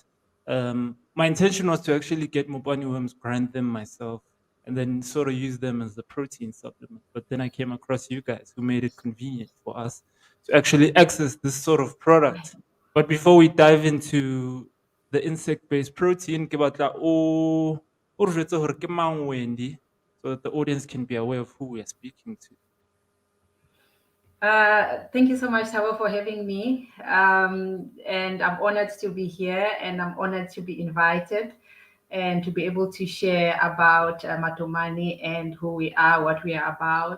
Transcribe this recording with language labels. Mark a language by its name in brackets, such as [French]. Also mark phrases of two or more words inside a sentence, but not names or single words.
[English] My intention was to actually get mobani worms, grind them myself, and then sort of use them as the protein supplement. But then I came across you guys who made it convenient for us to actually access this sort of product. But before we dive into the insect-based protein, [Southern Sotho] ke batla o re jwetse hore ke mang Wendy, [English] so that the audience can be aware of who we are speaking to. Thank you so much, Tabo, for having me. And I'm honored to be here and I'm honored to be invited and to be able to share about Matomani and who we are, what we are about.